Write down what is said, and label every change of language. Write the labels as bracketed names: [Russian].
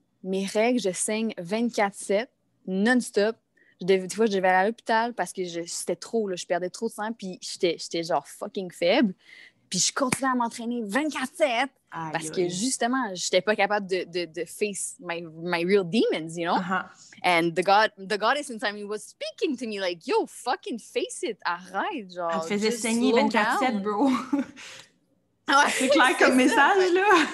[French] Mes règles, je saigne 24/7, non-stop. Des fois, je devais aller à l'hôpital parce que c'était trop, là, je perdais trop de sang, puis j'étais genre fucking faible. Puis je continuais à m'entraîner 24/7 parce que justement, j'étais pas capable de [English] face my real demons, you know? And the goddess inside me was speaking to me like, yo, fucking face it, [French] arrête, genre. Elle te faisait saigner 24/7, bro. C'est clair comme message, là.